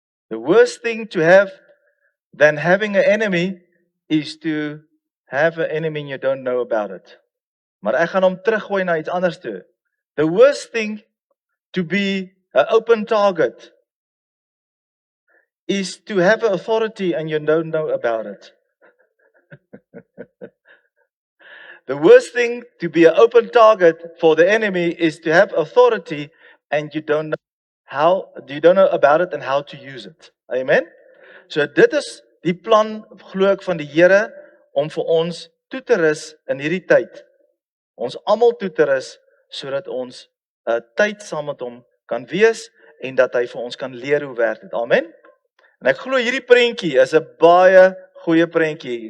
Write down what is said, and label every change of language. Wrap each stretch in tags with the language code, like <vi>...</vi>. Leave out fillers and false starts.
<en>The worst thing to have than having an enemy is to have an enemy and you don't know about it.</en> <af>Maar ek gaan hom teruggooi na iets anders toe.</af> <en>The worst thing to be an open target is to have an authority and you don't know about it. The worst thing to be an open target for the enemy is to have authority and you don't know about it and how to use it. Amen.</en> <af>So dit is die plan glo ek van die Here om vir ons toe te rus in hierdie tyd. Ons almal toe te rus sodat ons 'n tyd saam met hom kan wees en dat hy vir ons kan leer hoe werk dit. Amen. En ek glo hierdie prentjie is 'n baie goeie prentjie.</af>